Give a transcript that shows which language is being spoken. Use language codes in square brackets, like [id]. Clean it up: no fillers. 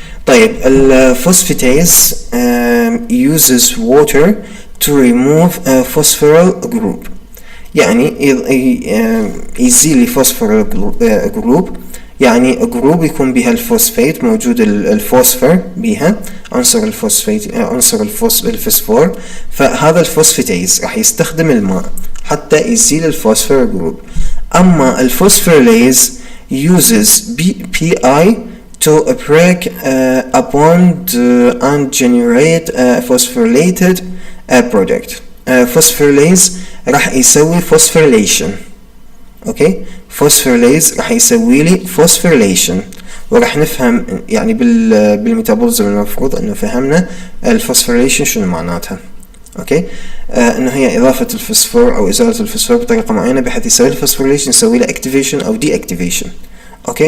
[ar] طيب الفوسفاتيز [en] uses water to remove a phosphoryl group، [ar] يعني يزيل لي فوسفورال جروب، يعني جروب يكون بها الفوسفات، موجود الفوسفور بها، عنصر الفوسفات، عنصر الفوسفور. فهذا الفوسفاتيز راح يستخدم الماء حتى يزيل الفوسفور جروب. اما الفوسفوريليز [en] uses PI to break a bond and generate a phosphorylated product. [ar] فوسفوريليز راح يسوي فوسفوريليشن. اوكي. فوسفوريليز راح يسوي لي فوسفوريليشن، وراح نفهم يعني بالميتابولزم المفروض انه فهمنا الفوسفوريليشن شنو معناتها. اوكي. انه هي اضافه الفوسفور او ازاله الفوسفور بطريقه معينه بحيث يسوي الفوسفوريليشن، يسوي له اكتيفيشن او دي اكتيفيشن. اوكي.